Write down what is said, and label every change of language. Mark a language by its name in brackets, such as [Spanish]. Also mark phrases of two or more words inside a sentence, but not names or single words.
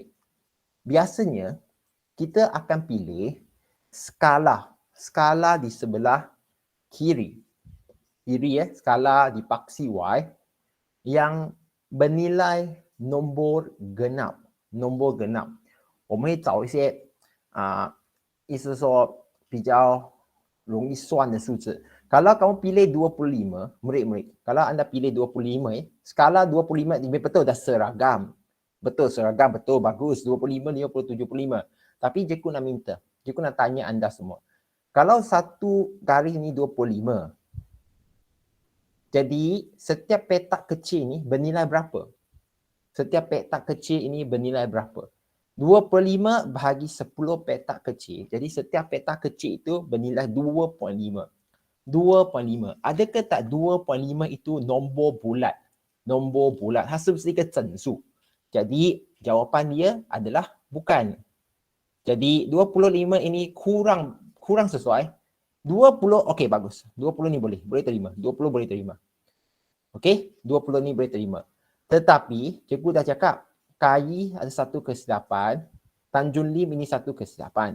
[Malay] Biasanya kita akan pilih skala di sebelah kiri. Kiri skala di paksi Y yang bernilai nombor genap. Nombor genap. [Chinese] 我们会找一些意思说比较容易算的数字。 [Malay] Kalau kamu pilih 25, murid-murid, kalau anda pilih 25 skala 25 ini betul dah seragam. Betul seragam, betul bagus 25, 50, 75. Tapi cikgu nak minta, cikgu nak tanya anda semua. Kalau satu garis ni 25, jadi setiap petak kecil ni bernilai berapa? Setiap petak kecil ini bernilai berapa? 25 bahagi 10 petak kecil. Jadi setiap petak kecil itu bernilai 2.5. 2.5. Adakah tak 2.5 itu nombor bulat? nombor bulat. [Chinese] 它是不是一个整数? [Malay] Jadi jawapan dia adalah bukan. Jadi 25 ini kurang sesuai. 20 okey bagus. 20 ni boleh terima. 20 boleh terima. Okey, 20 ni boleh terima. Tetapi cikgu dah cakap KAI ada satu kesilapan, Tanjung Lim ini satu kesilapan.